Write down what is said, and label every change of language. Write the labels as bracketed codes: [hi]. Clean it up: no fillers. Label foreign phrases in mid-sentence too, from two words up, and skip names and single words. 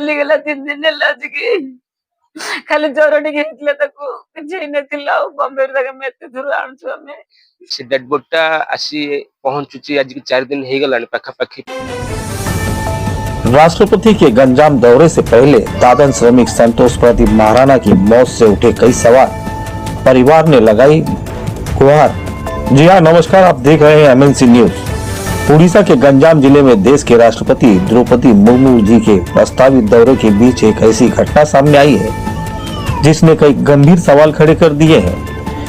[or] ହେଲା 3 ଦିନ ହେଲା ଆସିକି ଖାଲି ଜ୍ୱର ଟିକେ ହେଇଥିଲା ତାକୁ କିଛି ହେଇନଥିଲା ଆଉ ବମ୍ବେରୁ ତାକୁ ଆମେ ଏତେ ଦୂର ଆଣୁଛୁ ଆମେ। ସେ ଡେଡ୍ ବଡିଟା ଆସି ପହଞ୍ଚୁଛି ଆଜି 4 दिन ହେଇଗଲାଣି ପାଖାପାଖି। [hi] राष्ट्रपति के गंजाम दौरे से पहले दादन श्रमिक संतोष प्रदीप महाराणा की मौत से उठे कई सवाल, परिवार ने लगाई गुहार। जी हाँ, नमस्कार, आप देख रहे हैं MNC न्यूज। उड़ीसा के गंजाम जिले में देश के राष्ट्रपति द्रौपदी मुर्मू जी के प्रस्तावित दौरे के बीच एक ऐसी घटना सामने आई है जिसने कई गंभीर सवाल खड़े कर दिए हैं।